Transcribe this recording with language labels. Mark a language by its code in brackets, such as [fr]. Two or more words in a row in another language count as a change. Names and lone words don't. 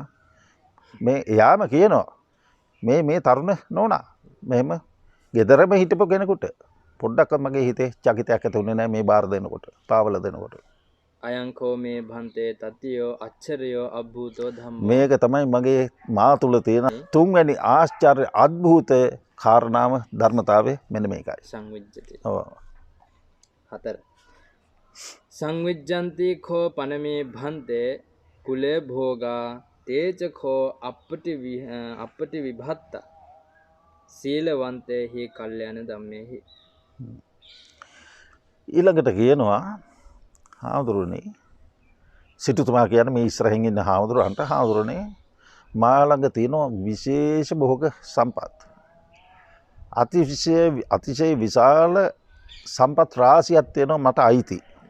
[si] මේ එයාම කියනවා මේ තරුණ නෝනා මෙහෙම ගෙදරම හිටපු කෙනෙකුට පොඩ්ඩක් මගේ හිතේ චකිතයක් ඇති වුණේ නැහැ මේ බාර දෙනකොට පාවල දෙනකොට. [pi] අයංකෝ මේ භන්තේ තතියෝ අච්චරයෝ අභූතෝ ධම්මෝ. [si] මේක තමයි මගේ මා තුල තියෙන තුන්වැනි ආශ්චර්ය අద్භූත කාරණාව ධර්මතාවය මෙන්න මේකයි. [pi] සංවිජ්ජති. [si] ඔව්. [pi] 4 සංවිජ්ජන්ති කෝ පනමේ භන්තේ කුලේ භෝගා තේජ කෝ අපටි විභත්ත සීලවන්තේ හි කල්යාණ ධම්මේහි. [si] ඊළඟට කියනවා හාමුදුරනේ සිටුතුමා කියන්නේ මේ ඉස්සරහින් ඉන්න හාමුදුරනේ මා ළඟ තියෙන විශේෂ භෝග සම්පත් අතිශය විශාල සම්පත් රාශියක් තියෙනවා මට අයිති.